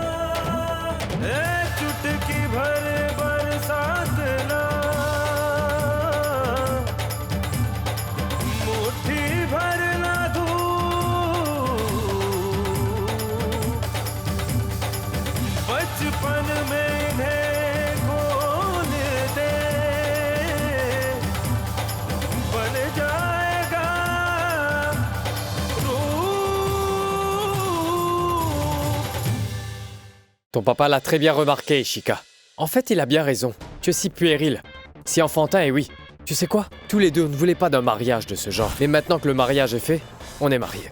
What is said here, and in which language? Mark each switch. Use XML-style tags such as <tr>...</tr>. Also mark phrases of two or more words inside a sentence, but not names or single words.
<hi>चुटकी भर बरसात ना, मुट्ठी भर ना धूप, बचपन में इन्हें खोल दे, बन जाएगा</hi> <fr>Ton papa l'a très bien remarqué, Ishika. En fait, il a bien raison. Tu es si puéril, si enfantin, et oui. Tu sais quoi? Tous les deux, on ne voulait pas d'un mariage de ce genre. Mais maintenant que le mariage est fait, on est mariés.</fr>